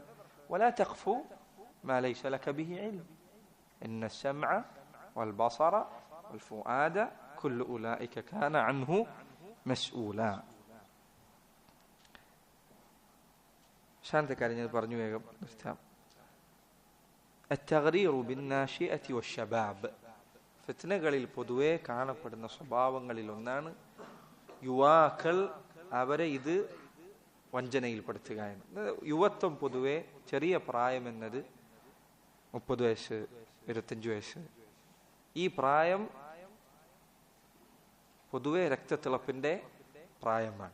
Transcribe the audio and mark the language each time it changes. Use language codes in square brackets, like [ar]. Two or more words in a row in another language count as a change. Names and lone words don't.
[ar] ولا تقف ما ليس لك به علم إن السمع والبصر والفؤاد كل أولئك كان عنه مسؤولا. [ml] ശാന്തക്കാരൻ ഞാൻ പറഞ്ഞു വേഗം നിർത്താം. [ar] التغرير بالناشئة والشباب, [ml] ഫിത്നകളിൽ പൊതുവെ കാണപ്പെടുന്ന സ്വഭാവങ്ങളിൽ ഒന്നാണ് യുവാക്കൾ അവരെ ഇത് വഞ്ചനയിൽപ്പെടുത്തുക എന്ന്. യുവത്വം പൊതുവെ ചെറിയ പ്രായം എന്നത് 30 വയസ്സ് 25 വയസ്സ്, ഈ പ്രായം പൊതുവെ രക്തത്തിളപ്പിന്റെ പ്രായമാണ്.